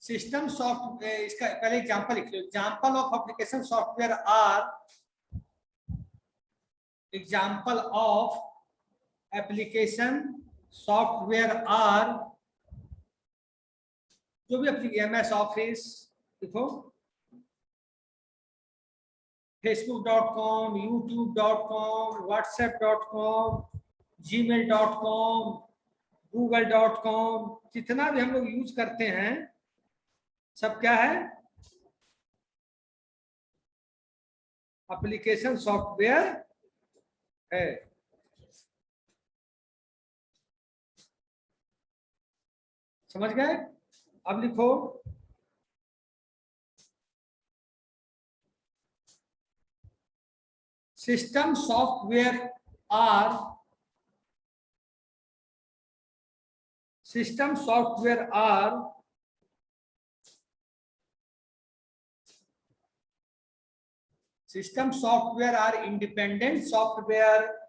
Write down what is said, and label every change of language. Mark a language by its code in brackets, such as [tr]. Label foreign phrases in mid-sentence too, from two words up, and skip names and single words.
[en] system software, [hi] इसका पहले एग्जांपल लिख लो। [en] example of application software are, example of application software are, [hi] जो भी एप्लीकेशन, MS ऑफिस देखो, facebook.com, youtube.com, whatsapp.com, gmail.com, google.com, जितना भी हम लोग यूज करते हैं सब क्या है, [en] application software [hi] है। समझ गए? अब लिखो [en] system software are, system software are independent software,